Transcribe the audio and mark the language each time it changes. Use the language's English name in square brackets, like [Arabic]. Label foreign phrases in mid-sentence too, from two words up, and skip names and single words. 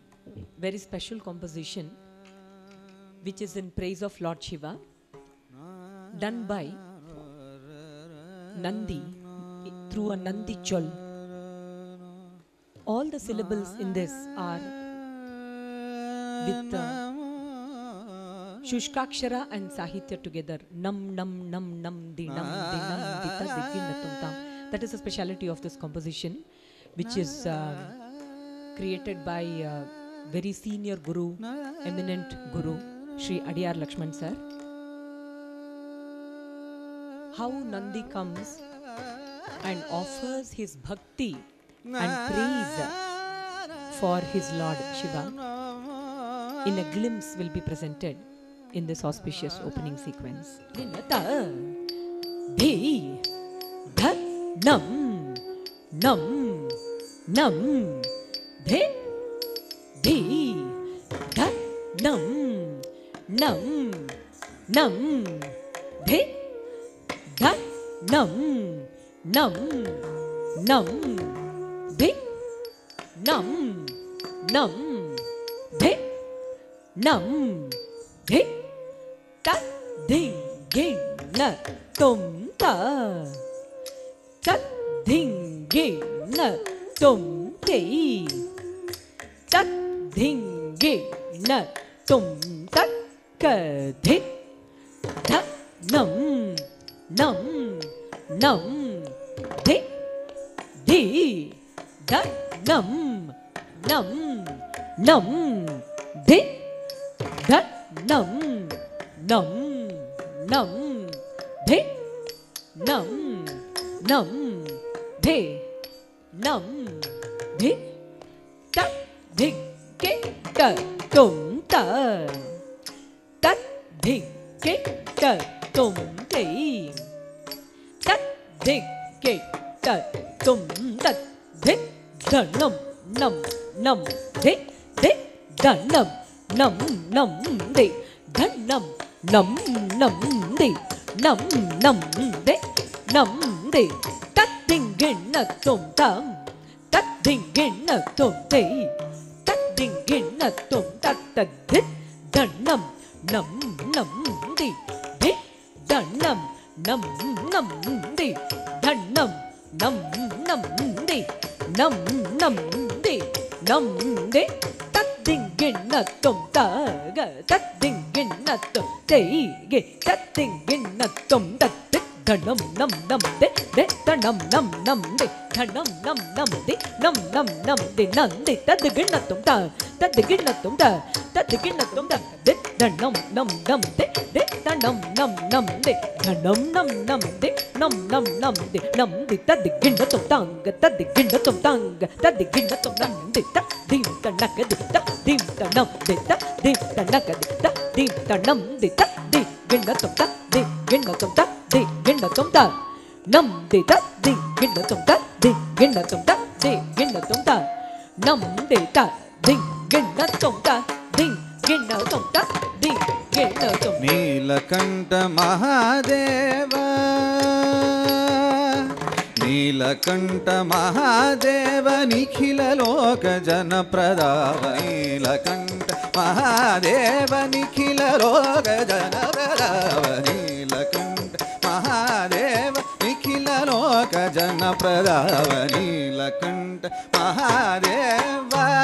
[English] very special composition which is in praise of Lord Shiva, done by Nandi through a Nandi chol. All the syllables in this are with Shushkakshara and Sahitya together. Nam nam nam nam di nam di nam di ta di gi na tum tam. That is the speciality of this composition, which is created by very senior guru, eminent guru, Sri Adiyar Lakshman sir. How Nandi comes and offers his bhakti and praise for his Lord Shiva in a glimpse will be presented in this auspicious opening sequence. Dhi dha nam nam nam dhi dhi dha nam nam nam dhi dha nam nam nam dhi nam nam dhi nam dhi ta ding ging na tum ta ta ding ging na tum ti ta ding ging na tum ta ka thi ta nam nam nam thi di da nam nam nam di da nam nam nam di nam nam di nam di ta di ke ta tum ta ta di ke ta tum ti ta di ke ta tum ta di da nam nam nam di da nam nam nam di da nam nam nam di nam nam di nam di ta ding gin na tum tam ta ding gin na tum ti ta ding gin na tum ta ta di da nam nam nam di da nam nam nam di da nam nam nam di nam nam di nam di ta ding gin na tum ta ga ta ding gin na tum ti ge ta ding gin na tum ta da nam nam nam di da nam nam nam di da nam nam nam di nam nam nam di nam di ta ding gin na tum ta ding gin na tum ta ding gin na tum ta da nam nam nam di da nam nam nam di da nam nam nam di nam nam nam di nam di ta ding gin na tum tang ta ding gin na tum tang ta ding gin na tum nam di ta dim ta na ka di ta dim ta nam di ta dim ta na ka di ta dim ta nam di ta di gin na tum ta di gin na tum ta di gin na tum ta nam di ta di gin na tum ta di gin na tum ta di gin na tum ta nam di ta di gin na tum ta di gin na tum ta di gin na tum. [Kannada] ನೀಲಕಂಠ ಮಹಾದೇವ ನೀಲಕಂಠ ಮಹಾದೇವ ನಿಖಿಲ ಲೋಕ ಜನಪ್ರದಾವ ನೀಲಕಂಠ ಮಹಾದೇವ ನಿಖಿಲ ಲೋಕ ಜನಪ್ರದಾವ ನೀಲಕಂಠ ಮಹಾದೇವ ನಿಖಿಲ ಲೋಕ ಜನಪ್ರದಾವ ನೀಲಕಂಠ ಮಹಾದೇವ